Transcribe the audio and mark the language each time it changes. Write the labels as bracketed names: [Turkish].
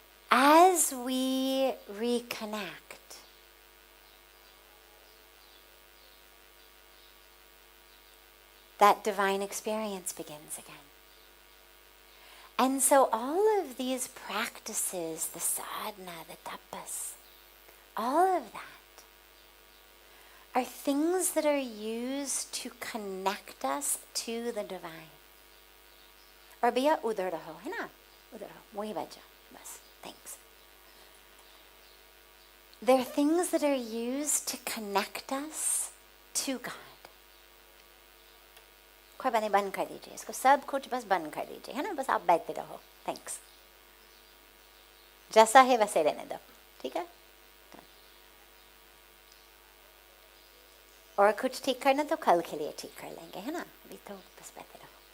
[English] As we reconnect, that divine experience begins again. And so all of these practices, the sadhana, the tapas, all of that are things that are used to connect us to the divine. [Hindi] और भैया उधर रहो, है ना? उधर रहो, वहीं बैठ जाओ, बस, thanks. [English] they're things that are used to connect us to God. [Hindi] कोई बात नहीं, बंद कर दीजिए इसको, सब कुछ बस बंद कर दीजिए, है ना, बस आप बैठते रहो, थैंक्स, जैसा है वैसे रहने दो, ठीक है। और कुछ ठीक करना तो कल के लिए ठीक कर लेंगे, है ना, अभी तो बस बैठे रहो।